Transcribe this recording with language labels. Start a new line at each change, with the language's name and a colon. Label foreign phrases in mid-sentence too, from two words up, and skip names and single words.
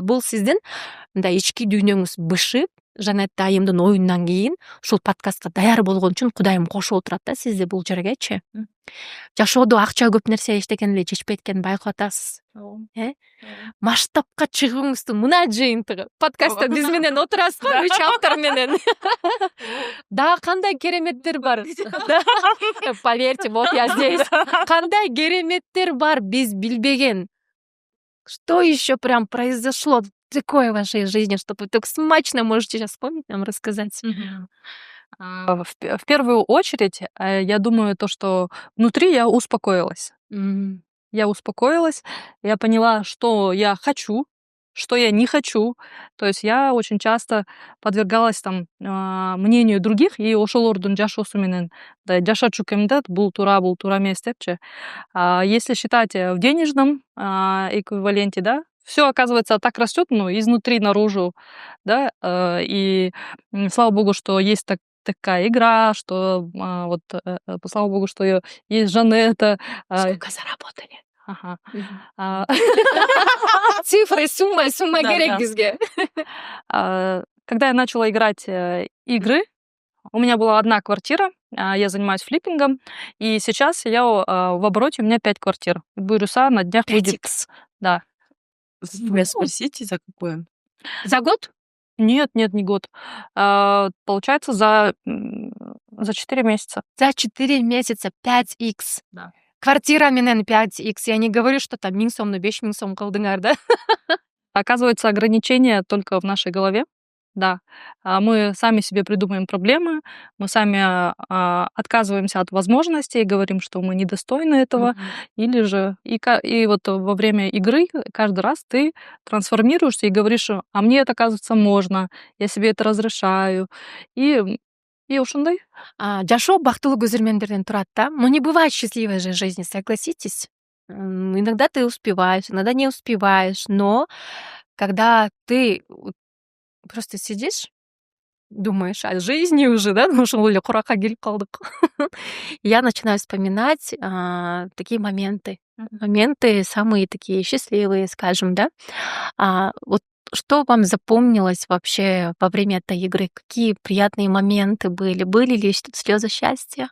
Kyrgyz: Бул сиздин мындай ички дүйнөңүз бышып, Жанет айымдын оюнунан кийин ушул подкастка даяр болгон үчүн Кудайым кошуп отурат да сизди бул жергечи. Жашоодо акча көп нерсе эчтекен эле чечпейт экенин байкап атасыз. Масштабка чыгууңуздун мына жыйынтыгы. Подкастта биз менен отурасыз го, 3 автор менен. Дагы кандай кереметтер бар.
Russian: Поверьте, вот я здесь.
Kyrgyz: Кандай кереметтер бар биз билбеген.
Russian: Что еще прям произошло такое в вашей жизни, что вы так смачно можете сейчас вспомнить, нам рассказать? В первую очередь, я думаю, то, что внутри я успокоилась. Я успокоилась, я поняла, что я хочу, что я не хочу. То есть я очень часто подвергалась там мнению других,
Kyrgyz: и ошолордун жашоосу менен жашачу кемдет бул туура эмес депчи.
Russian: Если считать в денежном эквиваленте, да, все оказывается так растет, ну, изнутри наружу, да, и слава богу, что есть такая игра, что слава богу, что есть Жанета. Сколько заработали? Ага. Цифры, сумма Да,
Kyrgyz: керек
Russian: да.
Kyrgyz: бизге.
Russian: Когда я начала играть игры, у меня была одна квартира, я занимаюсь флиппингом, и сейчас я в обороте, у меня 5 квартир. Бирюса на днях выйдет. 5x. Да. Вы спросите, за какое? За год? Нет, не год. Получается, за 4 месяца. За 4 месяца 5x. Да.
Kyrgyz: Квартира менен 5x.
Russian: Я не говорю, что там
Kyrgyz: 1000 сомду 5000 сом кылдыңар, да?
Russian: Оказывается, ограничения только в нашей голове. Да. Мы сами себе придумаем проблемы, мы сами отказываемся от возможностей, говорим, что мы недостойны этого, или же и вот во время игры каждый раз ты трансформируешься и говоришь, а мне это, оказывается, можно, я себе это разрешаю.
Kyrgyz: И ушундай. Жашоо бактылуу көзөрмөндөрдөн турат да.
Russian: Но не бывает счастливой же жизни, согласитесь? Иногда ты успеваешь, иногда не успеваешь, но когда ты просто сидишь, думаешь о жизни уже, да, ну
Kyrgyz: ошол эле куракка келип калдык.
Russian: Я начинаю вспоминать такие моменты. Моменты самые такие счастливые, скажем, да. Вот что вам запомнилось вообще во время этой игры? Какие приятные моменты были? Были ли слезы счастья?